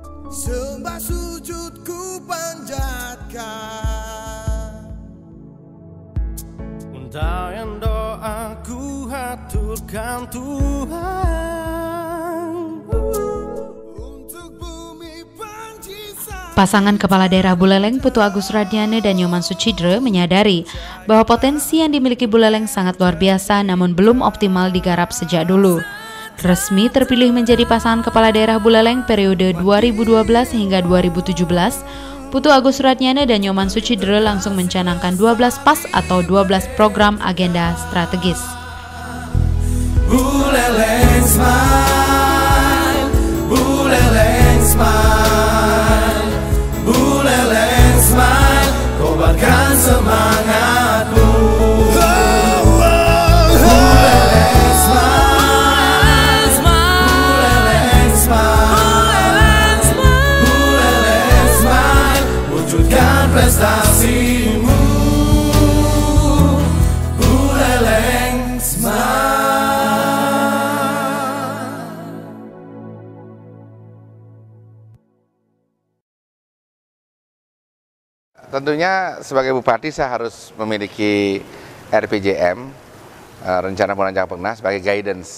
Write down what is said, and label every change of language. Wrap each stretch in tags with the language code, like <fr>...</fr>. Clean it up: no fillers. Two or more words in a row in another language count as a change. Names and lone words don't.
<id>Sembah sujudku panjatkan, untayan doaku haturkan Tuhan. Untuk bumi panjisa. Pasangan Kepala Daerah Buleleng Putu Agus Radiane dan Nyoman Sucidre menyadari bahwa potensi yang dimiliki Buleleng sangat luar biasa namun belum optimal digarap sejak dulu. Resmi terpilih menjadi pasangan Kepala Daerah Buleleng periode 2012 hingga 2017, Putu Agus Radiane dan Nyoman Sucidre langsung mencanangkan 12 PAS atau 12 program agenda strategis. Buleleng smile, Buleleng smile, Buleleng smile, kobarkan semangatmu. Buleleng smile, Buleleng smile, Buleleng smile, wujudkan prestasimu. Buleleng smile. Tentunya sebagai bupati saya harus memiliki RPJM, rencana penanggulangan bencana sebagai guidance.</id>